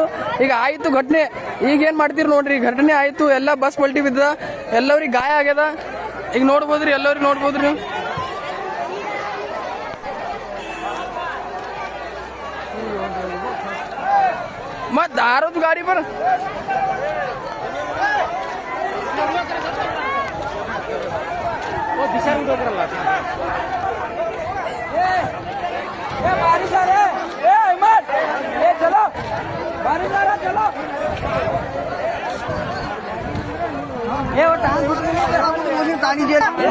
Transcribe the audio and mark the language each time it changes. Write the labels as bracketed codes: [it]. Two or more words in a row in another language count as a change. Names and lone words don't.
[kn] ಈಗ ಆಯ್ತು ಘಟನೆ, ಈಗ ಏನ್ ಮಾಡ್ತೀರಿ ನೋಡ್ರಿ, ಘಟನೆ ಆಯ್ತು, ಎಲ್ಲ ಬಸ್ ಪಲ್ಟಿ ಬಿದ್ದದ, ಎಲ್ಲರಿಗೆ ಗಾಯ ಆಗ್ಯದ. ಈಗ ನೋಡ್ಬೋದ್ರಿ, ಎಲ್ಲರಿಗೆ ನೋಡ್ಬೋದ್ರಿ ನೀವು. ಮತ್ ಆರೋದು ಗಾಡಿ ಬರ [hi] बारिश आ रहा है, हिम्मत, चलो बारिश आ रहा, चलो वो टांग दे